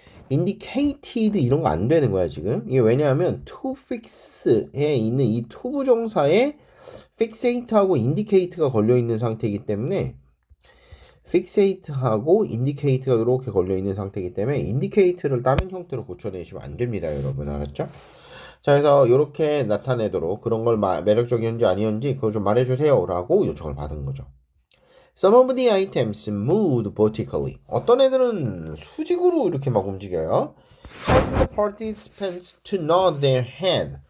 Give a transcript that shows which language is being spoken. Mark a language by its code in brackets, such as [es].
[ko] indicated 이런 거 안 되는 거야 지금. 이게 왜냐하면 to fix에 있는 이 to 부정사에 fixate하고 indicate가 걸려 있는 상태이기 때문에 fixate하고 indicate가 이렇게 걸려 있는 상태이기 때문에 indicate를 다른 형태로 고쳐내시면 안 됩니다, 여러분. 알았죠? 자, 그래서 이렇게 나타내도록 그런 걸 매력적이었는지 아니었는지 그거 좀 말해주세요 라고 요청을 받은 거죠. [en] Some of the items moved vertically. [ko] 어떤 애들은 수직으로 이렇게 막 움직여요. [en] Causing the participants to nod their head.